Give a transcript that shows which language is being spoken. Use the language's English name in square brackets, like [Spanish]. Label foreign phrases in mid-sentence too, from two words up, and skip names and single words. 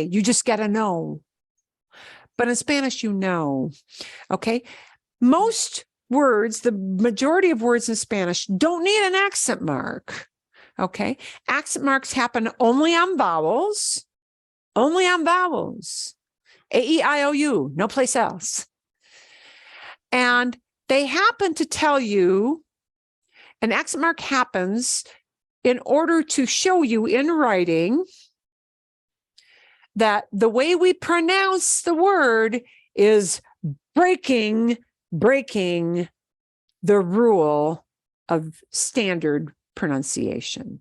[English] You just got to know. But in Spanish, you know. Okay. Most words, the majority of words in Spanish don't need an accent mark. Okay. Accent marks happen only on vowels. Only on vowels. A-E-I-O-U, no place else. And they happen to tell you, an accent mark happens in order to show you in writing that the way we pronounce the word is breaking the rule of standard pronunciation.